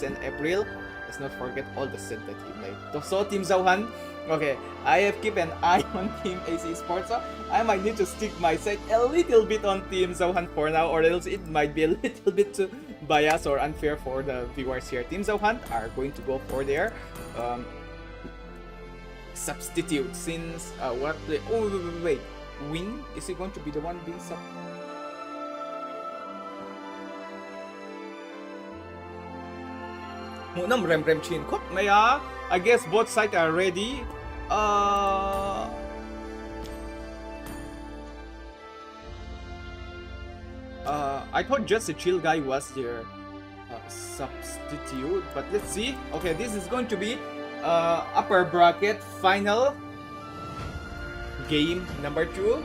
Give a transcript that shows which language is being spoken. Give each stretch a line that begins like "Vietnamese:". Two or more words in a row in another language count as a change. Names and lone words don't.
English: And April, let's not forget all the set that he made. So Team Zauhan, okay, I have keep an eye on Team Ace Esports, so I might need to stick my side a little bit on Team Zauhan for now, or else it might be a little bit too biased or unfair for the viewers here. Team Zauhan are going to go for their substitute, since wait, Win, is he going to be the one being sub? Munam rem chin kop maya. I guess both sides are ready. I thought just a chill guy was their substitute, but let's see. Okay, this is going to be upper bracket final game number 2.